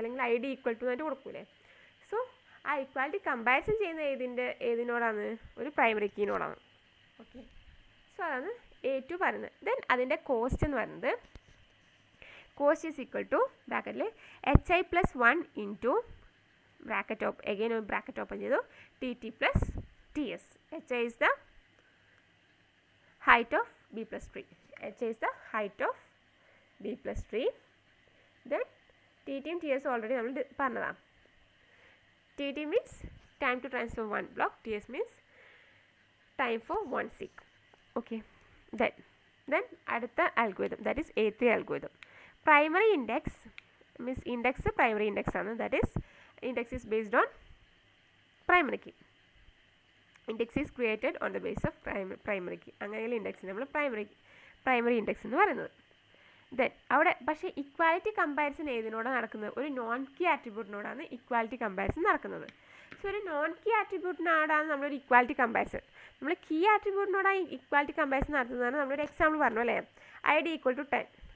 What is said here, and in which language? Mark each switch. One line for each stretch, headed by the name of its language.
Malayalam: അല്ലെങ്കിൽ I D equal to എന്നിട്ട് കൊടുക്കൂലേ? സോ ആ ഇക്വാലിറ്റി കമ്പാരിസൺ ചെയ്യുന്ന ഏതിനോടാണ്? ഒരു പ്രൈമറി കീനോടാണ്. ഓക്കെ, സോ അതാണ് A2 പറയുന്നത്. ദെൻ അതിൻ്റെ കോസ്റ്റ് എന്ന് പറയുന്നത് കോസ്റ്റ് ഈസ് ഈക്വൽ ടു ബ്രാക്കറ്റിൽ HI + 1 ഇൻറ്റു ബ്രാക്കറ്റ് അഗെയിൻ ഒരു ബ്രാക്കറ്റ് ഓപ്പൺ ചെയ്തു TT + TS.
English: HI is the height of B + tree. HI is the height of B + tree.
Malayalam: Then TT യും TS already നമ്മൾ പറഞ്ഞതാണ്.
English: TT means time to transfer one block. TS means time for one seek. Okay. Then അടുത്ത algorithm, that is A3 algorithm. Primary index means index primary index ആണ്. That is index is based on primary key. Index is created on the base of primary key.
Malayalam: അങ്ങനെയുള്ള index നമ്മൾ primary index എന്ന് പറയുന്നത്. Then അവിടെ പക്ഷേ equality comparison ഏതിനോടാണ് നടക്കുന്നത്? ഒരു non key ആട്രിബ്യൂട്ടിനോടാണ് equality comparison നടക്കുന്നത്. സോ ഒരു നോൺ കീ ആട്രിബ്യൂട്ടിനോടാണ് നമ്മളൊരു ഇക്വാലിറ്റി കമ്പാരിസൺ. നമ്മൾ കീ ആട്രിബ്യൂട്ടിനോടാണ് ഇക്വാലിറ്റി കമ്പാരിസൺ നടത്തുന്നതാണ് നമ്മളൊരു എക്സാമ്പിൾ പറഞ്ഞു അല്ലേ, ID = 10.